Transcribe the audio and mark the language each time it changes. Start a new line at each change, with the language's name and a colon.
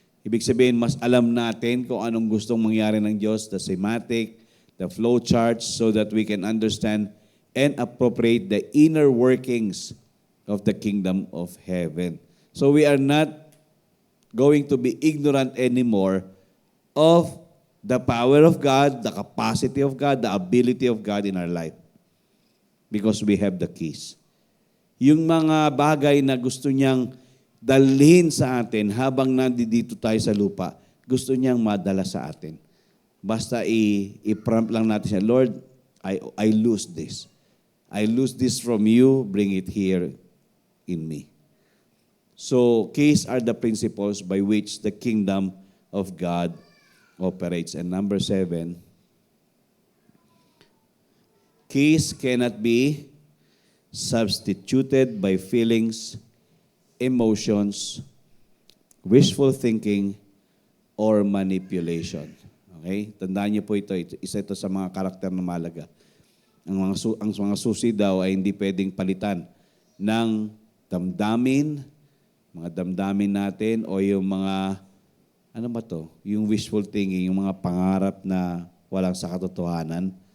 Filipino: Ibig sabihin, mas alam natin kung anong gustong mangyari ng Diyos,
English: the schematic, the flow charts, so that we can understand and appropriate the inner workings of the kingdom of heaven. So we are not going to be ignorant anymore of the power of God, the capacity of God, the ability of God in our life. Because we have the keys.
Filipino: Yung mga bagay na gusto niyang dalhin sa atin habang nandito tayo sa lupa, gusto niyang madala sa atin. Basta i-prompt lang natin siya, Lord,
English: I lose this. I lose this from you, bring it here in me. So, keys are the principles by which the kingdom of God operates. And number 7, keys cannot be substituted by feelings, emotions, wishful thinking, or manipulation.
Filipino: Okay? Tandaan niyo po ito. Isa ito sa mga karakter na mahalaga. Ang mga susi daw ay hindi pwedeng palitan ng damdamin, mga damdamin natin, o yung mga, ano ba to? Yung wishful thinking, yung mga pangarap na walang sa katotohanan.